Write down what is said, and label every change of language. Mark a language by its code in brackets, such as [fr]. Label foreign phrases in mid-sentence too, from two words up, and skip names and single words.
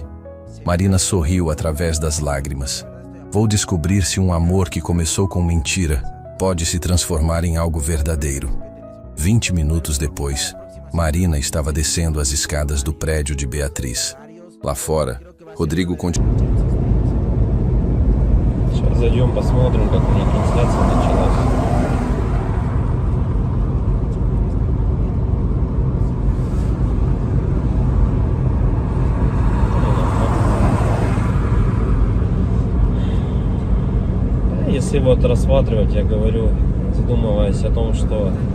[pt] Marina sorriu através das lágrimas. Vou descobrir se um amor que começou com mentira pode se transformar em algo verdadeiro. 20 minutos depois, Marina estava descendo as escadas do prédio de Beatriz. Lá fora, Rodrigo continuou. [ru] Сейчас зайдем, посмотрим, как у них трансляция началась. Если вот рассматривать, я говорю, задумываясь о том, что